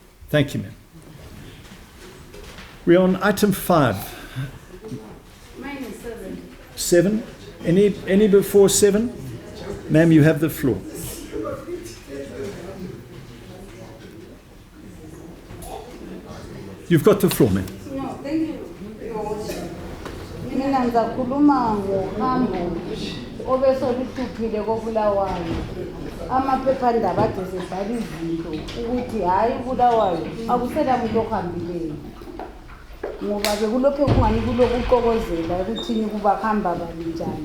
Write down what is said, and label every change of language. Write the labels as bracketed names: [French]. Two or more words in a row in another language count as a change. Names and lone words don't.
[English] Thank you, ma'am. We're on item 5. Mine is 7. 7? Any before 7? Ma'am, you have the floor. You've got the floor, ma'am. No, thank you. [North Ndebele] Mina ngizakhuluma ngohambo obesoluthuphile koBulawayo. Amaphephandaba ade sesibhala izinto ukuthi hayi uBulawayo akusela muntu ohambileyo. Ngoba bekulokho kungani kulokuqokozela ukuthini kuba hamba kanjani.